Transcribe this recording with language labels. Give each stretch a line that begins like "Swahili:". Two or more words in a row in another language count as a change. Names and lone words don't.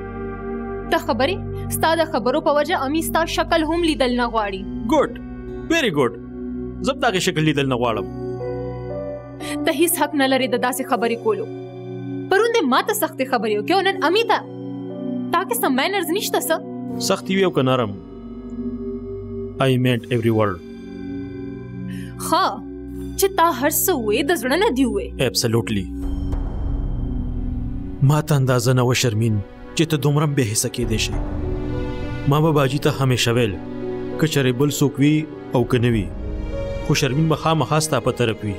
Pashto: ته خبرې ستا د خبرو په وجه امي ستا شکل هم لیدل نه غواړي.
English: good very good.
Pashto: زه به د هغې شکل لیدل نه غواړم. ته هیڅ حق نه لرې د داسې خبرې کولو. پرون دې ما ته سختې خبرې وکړې او نن امي ته. تا کې سم مینرز نشته څه؟ سختي وي او که نرم.
English: I meant every word.
Pashto: ښه چې تا هر څه وې د زړه نه دي وې.
English: Absolutely.
Pashto: ما ته اندازه نه وه شرمین چې ته دومره بې حسه کېدی شې. ما به باجي ته همیشه ویل که چېرې بل څوک وي او که نه وي خو شرمین به خامخا ستا په طرف وي.